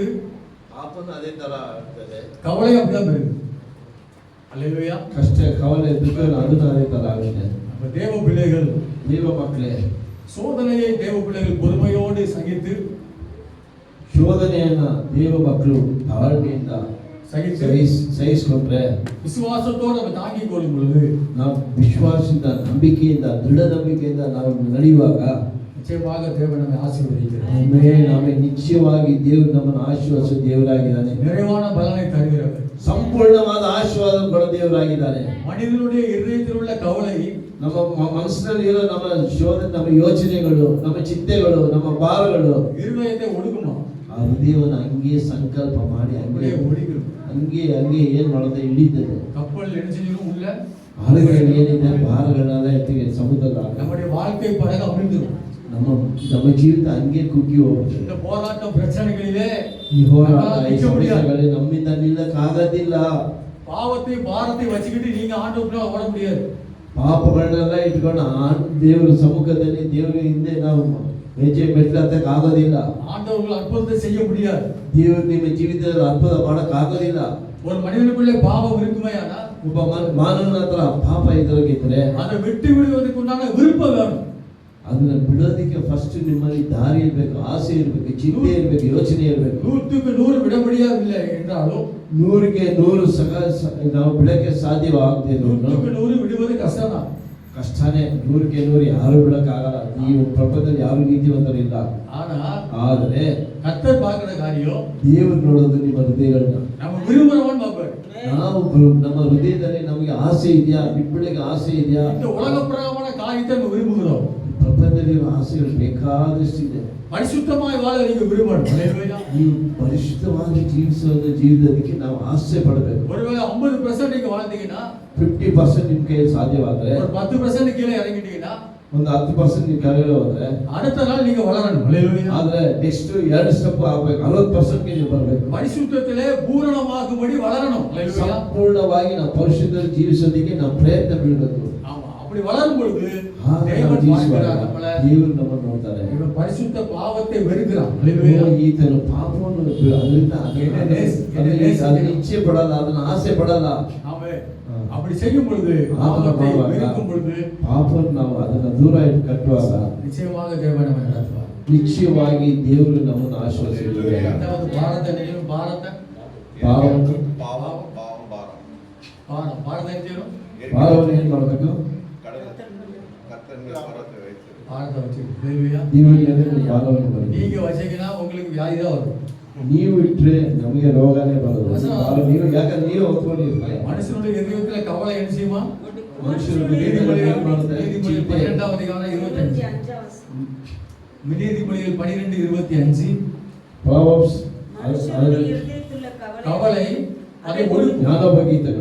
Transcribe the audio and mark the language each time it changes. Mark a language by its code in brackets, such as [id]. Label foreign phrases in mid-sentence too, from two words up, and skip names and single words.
[kn] ಪಾಪನ ಅದೇ ತರ ಆಗ್ತದೆ. [ta] கவலையும் அப்படிதான் பெருகுது. அல்லேலூயா. [kn] ಕಷ್ಟ, ಕವಲೆ, ದುಃಖ ಅದನ್ನ ಅದೇ ತರ ಆಗುತ್ತೆ. [ta] நம்ம தேவ பிள்ளைகள், [kn] ದೇವ ಮಕ್ಕಳೇ, [ta] சோதனையை தேவ பிள்ளைகள் பொறுமையோடு சகித்து [kn] ಶೋಧನೆಯನ್ನ ದೇವ ಮಕ್ಕಳು ತಾಳ್ಮೆಯಿಂದ ಸಹಿಸಿಕೊಂಡ್ರೆ [ta] விசுவாசத்தோடு நம்ம தாங்கிக் கொள்ளும் பொழுது [kn] ನಾವು ವಿಶ್ವಾಸದಿಂದ, ನಂಬಿಕೆಯಿಂದ, ದೃಢ ನಂಬಿಕೆಯಿಂದ ನಾವು ನಡೆಯುವಾಗ [ta] நிச்சயமாக தேவன் நம்மை ஆசீர்வதிக்கிறார். [kn] ನಾವೇ ನಿಶ್ಚಯವಾಗಿ ದೇವರು ನಮ್ಮನ್ನು ಆಶೀರ್ವದಿಸುವ ದೇವರಾಗಿದ್ದಾನೆ. [ta] நிறைவான பலனை தருகிறவர். [kn] ಸಂಪೂರ್ಣವಾದ ಆಶೀರ್ವಾದ ಕೊಡ ದೇವರಾಗಿದ್ದಾನೆ. [ta] மனிதனுடைய இருதயத்தில் உள்ள கவலை [kn] ನಮ್ಮ ಮನಸ್ಸಿನಲ್ಲಿ ಇರೋ ನಮ್ಮ ಶೋಧನೆ, ನಮ್ಮ ಯೋಚನೆಗಳು, ನಮ್ಮ ಚಿಂತೆಗಳು, ನಮ್ಮ ಭಾರಗಳು [ta] இருதயத்தை ஒடுக்குமா? [kn] ಆ ಹೃದಯವನ್ನು ಹಂಗೆ ಸಂಕಲ್ಪ ಮಾಡಿ [ta] அப்படியே ஒடுக்கிடும். [kn] ಹಂಗೆ ಏನ್ ಮಾಡೋದು ಹಿಡಿತದೆ. [ta] கப்பல் நெடுஞ்சிலும் உள்ள [kn] ಆಳುಗಳು ಏನಿದೆ ಭಾರಗಳನ್ನೆಲ್ಲ ಎತ್ತಿಗೆ ಸಮುದ್ರದ [ta] நம்முடைய வாழ்க்கை படகு அமிழ்ந்துடும். [kn] ನಮ್ಮ ಜೀವಿತ ಹಂಗೆ ಕುಗ್ಗಿ ಹೋಗುತ್ತೆ. [ta] இந்த போராட்டம் பிரச்சனைகளிலே [kn] ಈ ಹೋರಾಟ, ಈ [ta] நிற்க முடியாது. [kn] ಸಮಸ್ಯೆಗಳಲ್ಲಿ ನಮ್ಮಿಂದ ನಿಲ್ಲಕ್ಕಾಗೋದಿಲ್ಲ. [ta] பாவத்தை பாரத்தை வச்சுக்கிட்டு நீங்க ஆண்டவருக்குள்ள ஓட முடியாது. [kn] ಪಾಪಗಳನ್ನೆಲ್ಲ ಇಟ್ಕೊಂಡು ದೇವರ ಸಮ್ಮುಖದಲ್ಲಿ ದೇವರ ಹಿಂದೆ ನಾವು ಹೆಜ್ಜೆ ಮೆಟ್ಲತ್ತಕ್ಕೆ ಆಗೋದಿಲ್ಲ. [ta] ஆண்டவர்கள் அற்புதத்தை செய்ய முடியாது. [kn] ದೇವರು ನಿಮ್ಮ ಜೀವಿತದಲ್ಲಿ ಅದ್ಭುತ ಮಾಡಕ್ ಆಗೋದಿಲ್ಲ. [ta] ஒரு மனிதனுக்குள்ளே பாவம் இருக்குமேயானா [kn] ಒಬ್ಬ ಮಾನವನ ಹತ್ರ ಪಾಪ ಇದ್ರಾಗಿದ್ರೆ [ta] அதை விட்டு விடுவதற்கு உண்டான விருப்பம் வேணும். [kn] ಅದನ್ನ ಬಿಡೋದಕ್ಕೆ ಫಸ್ಟ್ ನಿಮ್ಮಲ್ಲಿ ದಾರಿ ಇರ್ಬೇಕು, ಆಸೆ ಇರ್ಬೇಕು, ಚಿಂತೆ ಇರ್ಬೇಕು, ಯೋಚನೆ ಇರ್ಬೇಕು. [ta] 100க்கு 100 விட முடியவில்லை என்றாலும் [kn] 100ಕ್ಕೆ 100 ನಾವು ಬಿಡಕ್ಕೆ ಸಾಧ್ಯವಾಗದೆ [ta] 100க்கு 100 விடுவது கஷ்டம்தான். [kn] ಕಷ್ಟನೇ. 100ಕ್ಕೆ 100 ಯಾರು ಬಿಡಕ್ಕಾಗಲ್ಲ. ಈ ಪ್ರಪಂಚದಲ್ಲಿ ಯಾರು ನೀತಿವಂತರು ಇಲ್ಲ. ಆದ್ರೆ [ta] கர்த்தர் பார்க்கிற காரியம் [kn] ದೇವರು ನೋಡೋದು ನಿಮ್ಮ ಹೃದಯಗಳನ್ನ. [ta] நம்ம விரும்புறவன் பார்ப்பார். [kn] ನಾವು ನಮ್ಮ ಹೃದಯದಲ್ಲಿ ನಮಗೆ ಆಸೆ ಇದೆಯಾ, ಬಿಡ್ಬಿಡಕ್ಕೆ ಆಸೆ ಇದೆಯಾ? [ta] இந்த உலக பிரகாரமான காரியத்தை நம்ம விரும்புகிறோம். [kn] ಪ್ರಪಂಚದಲ್ಲಿ ಆಸೆಗಳು ಬೇಕಾದಷ್ಟಿದೆ. [ta] ಪರಿಶುದ್ಧವಾಗಿ வாழ நீங்க விரும்பணும். ஹல்லேலூயா. [kn] ನೀವು ಪರಿಶುದ್ಧವಾಗಿ ಜೀವಿಸೋದಕ್ಕೆ ನಾವು ಆಸೆ ಪಡಬೇಕು. [ta] ஒருவேளை 50% நீங்க வாழ்ந்தீங்கன்னா [kn] 50% ನಿಮ್ ಕೈಯಲ್ಲಿ ಸಾಧ್ಯವಾದ್ರೆ, [ta] ஒரு 10% கீழே இறங்கிட்டீங்கன்னா [kn] ಒಂದು 10% ನೀವು ಕೆಳಗಡೆ ಹೋದ್ರೆ [ta] அடுத்த நாள் நீங்க வளரணும். ஹல்லேலூயா. [kn] ಆದ್ರೆ [en] next 2 step [kn] ಆಗ್ಬೇಕು. 60% ಗೆ ನೀವು ಬರ್ಬೇಕು. [ta] ಪರಿಶುದ್ಧத்திலே பூரணமாகும்படி வளரணும். ஹல்லேலூயா. [kn] ಸಂಪೂರ್ಣವಾಗಿ ನಾವು ಪರಿಶುದ್ಧವಾಗಿ ಜೀವಿಸೋದಕ್ಕೆ ನಾವು ಪ್ರಯತ್ನ ಬೀಳಬೇಕು. [ta] ஆமா, அப்படி வளரும் பொழுது [kn] ದೇವರು [ta] தேவன் பார்க்கிறார் நம்மளை. [kn] ದೇವರು ನಮ್ಮನ್ನು ನೋಡ್ತಾರೆ. [ta] இவன் பரிசுத்த பாவத்தை வெறுக்கிறான். ஹல்லேலூயா. ಈತನು ಪಾಪವನ್ನು ಅದರಿಂದ ಅದನ್ನ ಇಚ್ಛೆ ಪಡಲ್ಲ, ಅದನ್ನ ಆಸೆ ಪಡಲ್ಲ. ஆமென். அப்படி செய்யும் பொழுது பாவத்தை வெறுக்கும் பொழுது [kn] ಪಾಪವನ್ನು ನಾವು ಅದನ್ನ ದೂರ ಇಟ್ಟು ಕಟ್ಟುವಾಗ [ta] நிச்சயமாக தேவன் நம்மை நடத்துவார். [kn] ನಿಶ್ಚಯವಾಗಿ ದೇವರು ನಮ್ಮನ್ನು ಆಶೀರ್ವದಿಸುತ್ತಾರೆ. [ta] இரண்டாவது பாரத்தை நினைவு பாரத்தை [kn] ಪಾಪವನ್ನು [ta] பாரத்தை என்ன செய்யணும்? [kn] ಪಾಪವನ್ನು ಏನ್ ಮಾಡಬೇಕು? [ta] பாரத்தை வச்சு. ஹல்லேலூயா. [kn] ದೇವರ ಪಾಪವನ್ನು ಬರಬೇಕು. [ta] நீங்க வச்சீங்கன்னா உங்களுக்கு வியாதி தான் வரும். [kn] ನೀವು ಇಟ್ರೆ ನಮಗೆ ರೋಗನೇ ಬರೋದು. ನೀವು ಯಾಕಂದ್ರೆ ನೀವು ಹೊತ್ಕೊಂಡಿರ್ತಾರೆ. [ta] மனுஷனுடைய இதயத்துல கவலை என்ன செய்யுமா? [kn] ಮನುಷ್ಯರು [ta] நீதிமொழிகள் [kn] ಚಿಂತೆ [ta] 12வது அதிகாரம் 25. நீதிமொழிகள் 12:25. [kn] ಪ್ರಾವರ್ಬ್ಸ್ [ta] மனுஷனுடைய இருதயத்துள்ள கவலை அதை ஒடுக்கும். [kn] ಜ್ಞಾನೋಪಗೀತಗಳು.